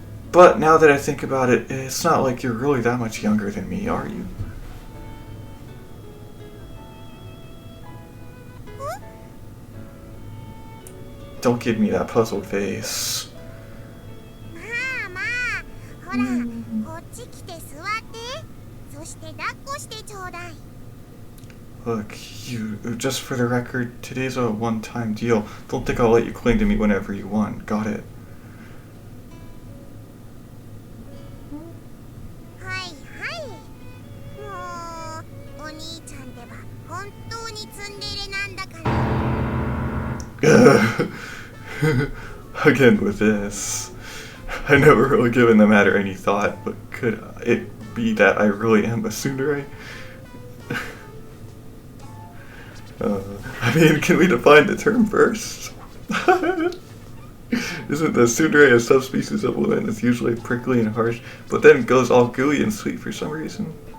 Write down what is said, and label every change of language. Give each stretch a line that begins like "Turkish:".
English: But now that I think about it, it's not like you're really that much younger than me, are you? Don't give me that puzzled face.
Japanese: まあまあ、ほら、こっち来て座って、そして抱っこしてちょうだい。
English: Look, just for the record, today's a one-time deal. Don't think I'll let you cling to me whenever you want. Got it?
Japanese: はいはい。もうお兄ちゃんでは本当にツンデレなんだから。
English: Again with this. I never really given the matter any thought, but could it be that I really am a tsundere? I mean, can we define the term first? Isn't the tsundere a subspecies of woman that's usually prickly and harsh, but then goes all gooey and sweet for some reason?